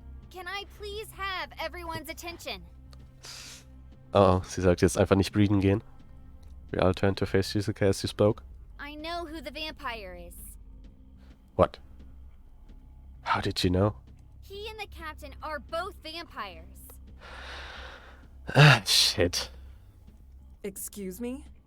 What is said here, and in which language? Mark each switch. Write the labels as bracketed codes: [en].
[en] Can I please have everyone's attention? [de] Oh, sie sagt jetzt einfach nicht breeden gehen. [en] We all turned to face Shizuka as she spoke. I know who the vampire is. What? How did you know? He and the captain are both vampires. Ah, shit. Excuse me?